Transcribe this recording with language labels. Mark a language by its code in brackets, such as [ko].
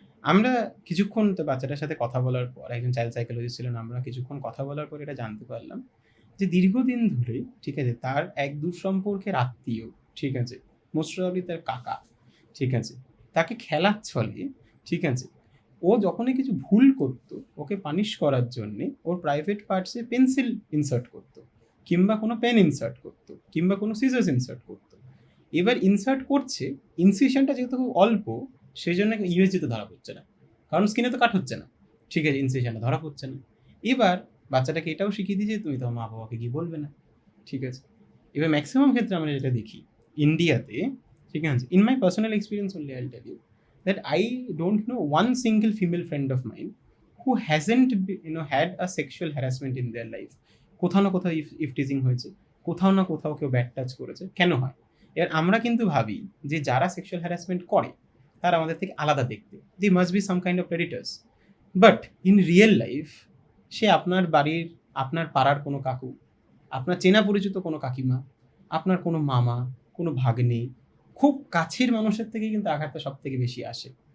[bn] আমরা কিছুক্ষণ তো বাচ্চাটার সাথে কথা বলার পর, একজন চাইল্ড সাইকোলজিস্ট ছিলেন, আমরা কিছুক্ষণ কথা বলার পর এটা জানতে পারলাম যে দীর্ঘদিন ধরে, ঠিক আছে, তার এক দূর সম্পর্কের আত্মীয়, ঠিক আছে, মোস্ট প্রবাবলি তার কাকা, ঠিক আছে, তাকে খেলার ছলে, ঠিক আছে, ও যখনই কিছু ভুল করতো ওকে পানিশ করার জন্যে ওর প্রাইভেট পার্টসে পেন্সিল ইনসার্ট করতো, কিংবা কোনো পেন ইনসার্ট করতো, কিংবা কোনো সিজার্স ইনসার্ট করতো। এবার ইনসার্ট করছে, ইনসিশনটা যেহেতু খুব অল্প, সেই জন্য ইউএসজিতে ধরা পড়ছে না, কারণ স্কিনে তো কাট হচ্ছে না, ঠিক আছে, ইনসিশনটা ধরা পড়ছে না। এবার বাচ্চাটাকে এটাও শিখিয়ে দিয়েছে তুমি তোমার মা বাবাকে গিয়ে বলবে না, ঠিক আছে। এবার ম্যাক্সিমাম ক্ষেত্রে আমরা যেটা দেখি ইন্ডিয়াতে, ঠিক আছে, [en] In my personal experience only I will tell you that I don't know one single female friend of mine who hasn't had a sexual harassment in their life. [bn] কোথাও না কোথাও ইফ টিজিং হয়েছে, কোথাও না কোথাও কেউ ব্যাড টাচ করেছে। কেন হয়? এর আমরা কিন্তু ভাবি যে যারা সেক্সুয়াল হ্যারাসমেন্ট করে তারা আমাদের থেকে আলাদা দেখতে, [en] They must be some kind of predators. But in real life [bn] সে আপনার বাড়ির, আপনার পাড়ার কোনো কাকু, আপনার চেনা পরিচিত কোনো কাকিমা, আপনার কোনো মামা, কোনো ভাগ্নে, খুব কাছের মানুষের থেকে কিন্তু আঘাতটা সব থেকে বেশি আসে।